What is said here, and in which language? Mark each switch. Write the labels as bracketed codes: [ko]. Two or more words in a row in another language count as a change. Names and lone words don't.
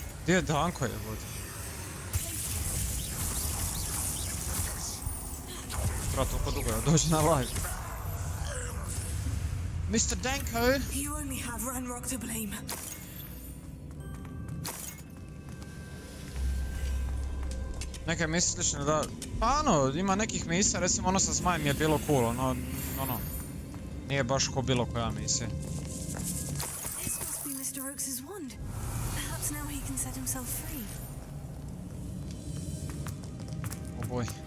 [bs] Gdje je Danko jebote? Brat, toliko dugo je dođi na live. [en] Mr. Danko! You only have Ranrock to blame. [bs] Neke misli slične da... Pa ono, ima nekih misija, recimo ono sa zmajem je bilo cool, ono... Nije baš ko bilo koja misija. [en] This must be Mr. Oakes' wand. Perhaps now he can set himself free. Oh boy.